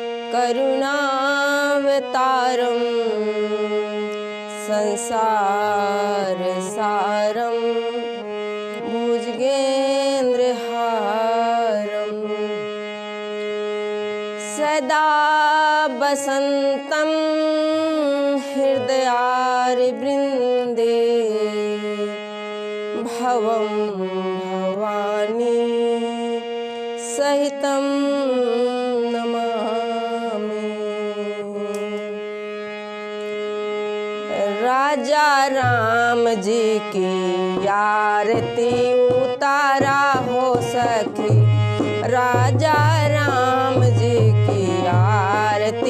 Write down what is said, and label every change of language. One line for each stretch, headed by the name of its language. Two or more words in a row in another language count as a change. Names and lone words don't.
Sanskrit: करुणावतारं संसारसारं भुजगेन्द्रहारं सदा वसन्तं हृदयारविन्दे भवं भवानी सहितं नमामि।
Hindi: राजा राम जी की आरती उतारा हो सखी, राजा राम जी की आरती